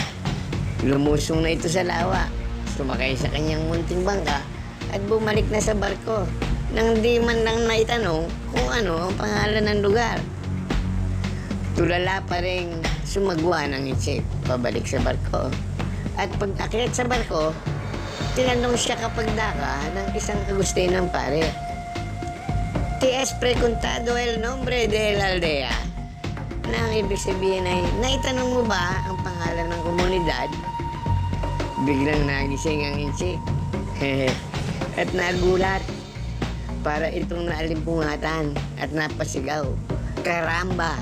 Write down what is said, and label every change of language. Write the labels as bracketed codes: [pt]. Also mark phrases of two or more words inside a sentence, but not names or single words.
[tl] Lumusong na ito sa lawa, sumakay sa kanyang munting bangka at bumalik na sa barko nang di man lang naitanong kung ano ang pangalan ng lugar. Tulala pa rin sumagwa ng insik pabalik sa barko. At pag-akyat sa barko, tinanong siya kapag daka ng isang Agustinong pare, [es] "Te has preguntado el nombre de la aldea?" [tl] Na ang ibig sabihin ay, naitanong mo ba ang pangalan ng komunidad? Biglang nagising ang insik at nagulat. Para itong naalimpungatan at napasigaw, "Karamba!"